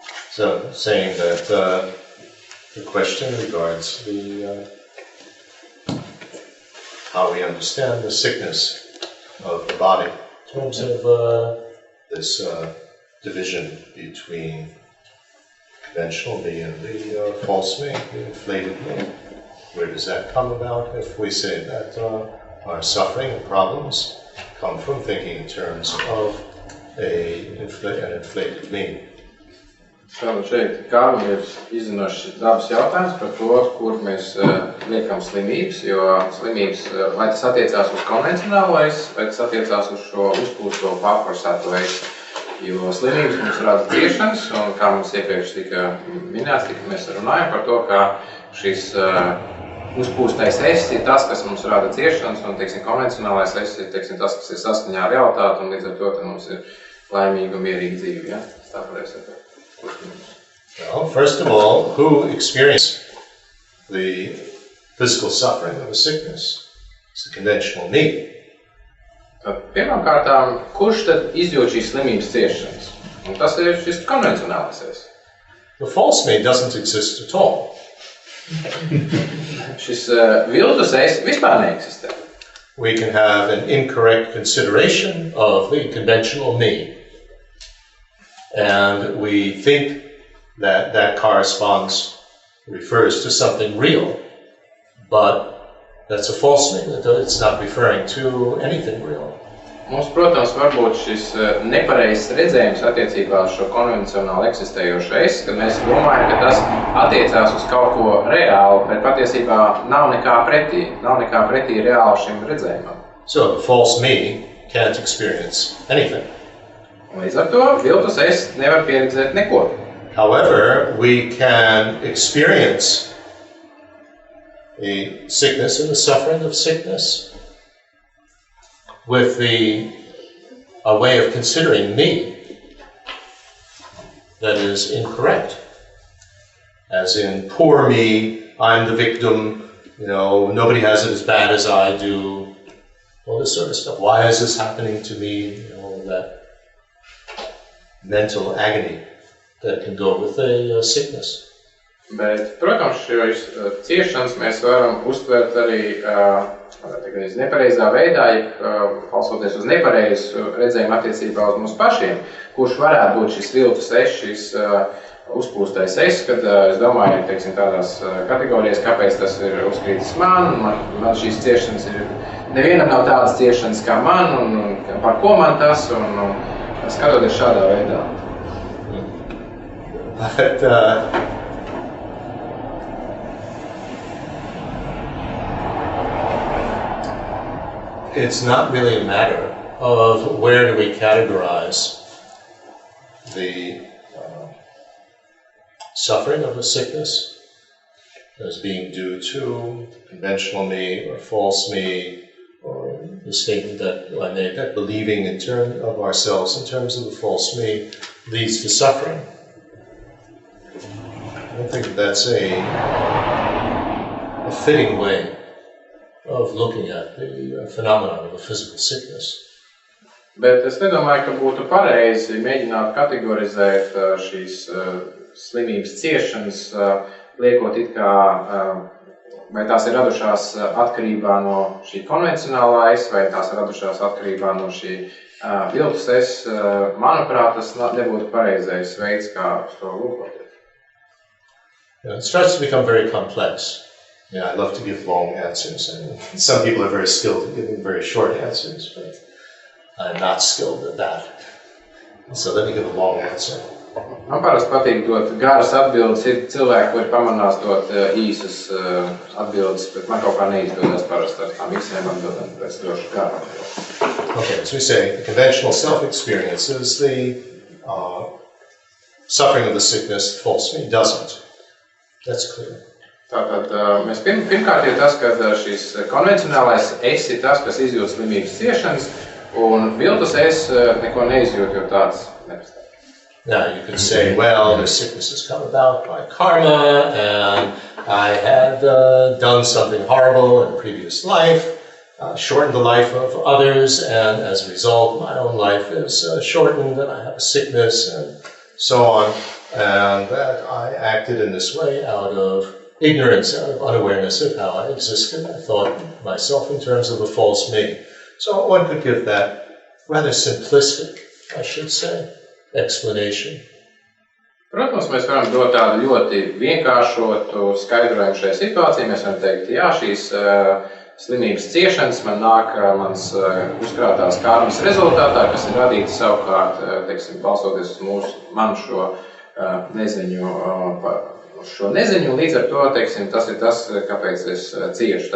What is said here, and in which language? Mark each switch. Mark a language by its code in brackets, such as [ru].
[en] So, saying that the question regards the how we understand the sickness of the body in terms of this division between conventional me and the false me, the inflated me. Where does that come about if we say that our suffering and problems come from thinking in terms of an inflated me? [lv] Tātad šeit Kārlim ir izzinošs dabas jautājums par to, kur mēs liekam slimības, jo slimības, vai tas attiecās uz konvencionālais, vai tas attiecās uz šo uzpūsto pārforsēto es. Jo slimības mums rada ciešanas, un kā mums iepriekš tika minēts, mēs runājam par to, ka šis uzpūstais es ir tas, kas mums rada ciešanas, un, teiksim, konvencionālais es ir, teiksim, tas, kas ir saskaņā ar realitāti, un līdz ar to mums ir laimīga un mierīga dzīve, ja? Tā pareizi sakot. [en] Well, first of all, who experienced the physical suffering of a sickness? It's the conventional me. [lv] Tad pirmkārtām, kurš tad izjūt šīs slimības ciešanas? Un tas ir šis konvencionālais es. [en] The false me doesn't exist at all. [lv] Šis viltus es vispār neeksistē. [en] We can have an incorrect consideration of the conventional me. And we think that that refers to something real, but that's a false me. It's not referring to anything real. [lv] Mums, protams, varbūt šis nepareizs redzējums attiecībā uz šo konvencionāli eksistējošo es, kad mēs domājam, ka tas attiecās uz kaut ko reālu, bet patiesībā nav nekā pretī reāli šim redzējumam. [en] So the false me can't experience anything. [lv] Līdz ar to viltus es nevar pieredzēt neko. [en] However, we can experience the sickness and the suffering of sickness with a way of considering me that is incorrect. As in, poor me, I'm the victim, nobody has it as bad as I do, all this sort of stuff. Why is this happening to me? That mental agony that can go with a sickness. [lv] Bet, protams, šīs ciešanas mēs varam uztvert arī nepareizā veidā, balstoties uz nepareizu redzējumu attiecībā uz mums pašiem, kurš varētu būt šis viltus es, šis uzpūstais es, kad es domāju, teiksim, tādās kategorijas, kāpēc tas ir uzkrītis man šīs ciešanas ir, nevienam nav tādas ciešanas kā man, un par ko man tas, un skatoties šādā veidā. [en] But it's not really a matter of where do we categorize the suffering of a sickness as being due to conventional me or false me, or the statement that I made, that believing in terms of ourselves in terms of the false me leads to suffering. I don't think that's a fitting way of looking at the phenomenon of a physical sickness. [lv] Bet es nedomāju, ka būtu pareizi mēģināt kategorizēt šīs slimības ciešanas, liekot it kā, vai tās ir radušās atkarībā no šī konvencionālā es, vai tās ir radušās atkarībā no šī viltus es. Manuprāt, tas nebūtu pareizais veids, kā to lūkot. [en] It starts to become very complex. I love to give long answers, and some people are very skilled at giving very short answers, but I'm not skilled at that. So let me give a long answer. [lv] Man parasti patīk dot garas atbildes. Ir cilvēki, kuri pamanās dot īsas atbildes, bet man kaut kā neizdodas parasti ar tām īsiem atbildēm, pēc došu garu atbildes. [en] Okay, as we say, the conventional self-experience is the suffering of the sickness, false me, doesn't. That's clear. [lv] Tātad mēs pirmkārt ir tas, ka šis konvencionālais es ir tas, kas izjūt slimības ciešanas, un viltus es neko neizjūt, jo tāds nepastāv. [en] Now you could say, well, the sickness has come about by karma, and I had done something horrible in a previous life, shortened the life of others, and as a result, my own life is shortened, and I have a sickness, and so on, and that I acted in this way out of ignorance, out of unawareness of how I existed. I thought myself in terms of the false me. So one could give that rather simplistic, I should say, explanation. [lv] Protams, mēs varam dot tādu ļoti vienkāršotu skaidrojumu šai situācijai. Mēs varam teikt, jā, šīs slimības ciešanas man nāk mans uzkrātās karmas rezultātā, kas ir radīta savukārt, teiksim, balstoties uz manu šo neziņu, līdz ar to, teiksim, tas ir tas, kāpēc es ciešu.